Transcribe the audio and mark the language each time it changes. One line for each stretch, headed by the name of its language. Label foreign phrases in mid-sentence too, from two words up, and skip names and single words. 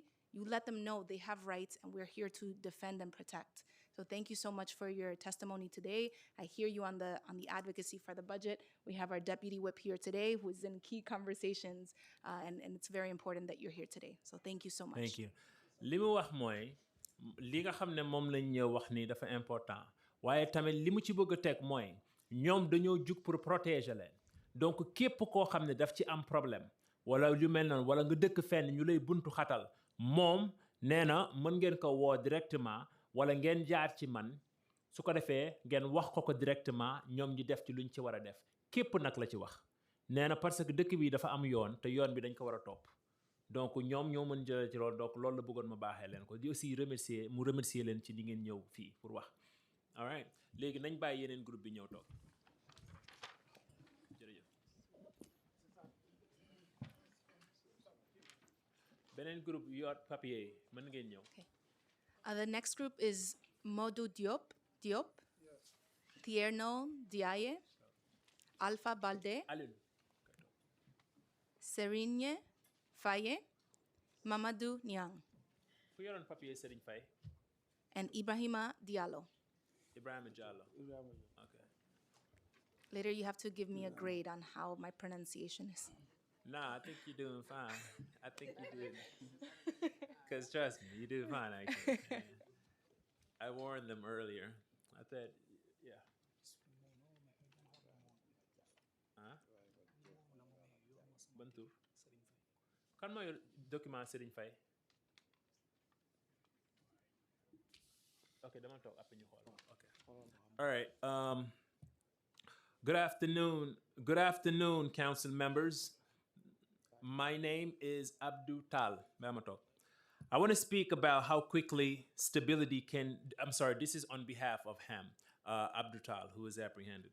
English: You let them know they have rights and we're here to defend and protect. So thank you so much for your testimony today. I hear you on the advocacy for the budget. We have our deputy whip here today who is in key conversations, and it's very important that you're here today. So thank you so much. Thank you.
Wolof: Li mu wax mooy li nga xam ne moom lañ ñëw wax ni dafa important waaye tamit li mu ci bëgg a teg mooy ñoom dañoo jug
French: pour protéger
Wolof: leen donc képp koo xam ne daf ci am problème wala lu mel noonu wala nga dëkk fenn ñu lay buntu xatal moom nee na mën ngeen ko woo directement wala ngeen jaar ci man su ko defee ngeen wax ko directement ñoom ñu def ci luñ ci war a def képp nag la ci wax nee na parce que dëkk bi dafa am yoon te yoon bi dañ ko war a topp donc ñoom ñoo mën jëlee ci loolu donc loolu la bëggoon ma baaxee leen ko di
French: aussi remercier
Wolof: leen ci li ngeen ñëw fii pour wax
English: all right
Wolof: léegi nañ bàyyi yeneen groupe bi ñëw toog jërëjëf beneen groupe yor papier mën ngeen ñëw.
English: The next group is Modou Diop, Tierno Diaye, Alpha Balde, Serigne Faye, Mamadou Niang,
Wolof: Ku yoroon papier Serigne Faye.
English: And Ibrahima Diallo. Ibrahima Diallo. Okay. Later you have to give me a grade on how my pronunciation is. Nah, I think you're doing fine. I think you're doing. Because trust me, you're doing fine actually. Yeah. I warned them earlier. I thought, yeah. Huh? Bantu.
Wolof: Kan mo yung document Serigne Faye?
English: Okay, dama talk up in your hall. Okay. All right. Good afternoon. Good afternoon, council members. My name is Abdul Tal. Mamatok. I want to speak about how quickly stability can. I'm sorry, this is on behalf of Ham, Abdul Tal, who is apprehended.